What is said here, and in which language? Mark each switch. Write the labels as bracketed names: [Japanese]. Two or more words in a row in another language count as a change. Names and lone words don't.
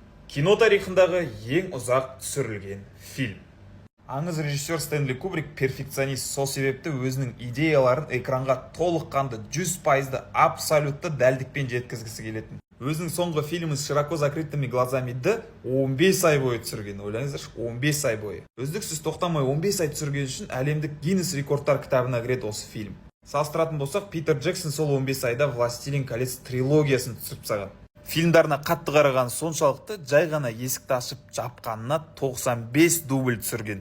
[Kazakh] Кино тарихындағы ең ұзақ түсірілген фильм. Аңыз режиссер Стэнли Кубрик перфекционист, сол себепті өзінің идеяларын экранға толыққанды 100%-ды абсолютті дәлдікпен жеткізгісі келетін. Өзінің соңғы фильмі «Широко закрытыми глазами»ді 15 ай бойы түсірген. Ойлаңыздаршы, 15 ай бойы. Үздіксіз тоқтамай 15 ай түсірген үшін әлемдік Гиннес рекордтар кітабына кіреді осы фильм. Салыстыратын болсақ, Питер Джексон сол 15 айда «Властелин колец» трилогиясын түсіріп тастаған. Фильмдарына қатты қараған соншалықты жай ғана есікті ашып жапқанына 95 дубль түсірген.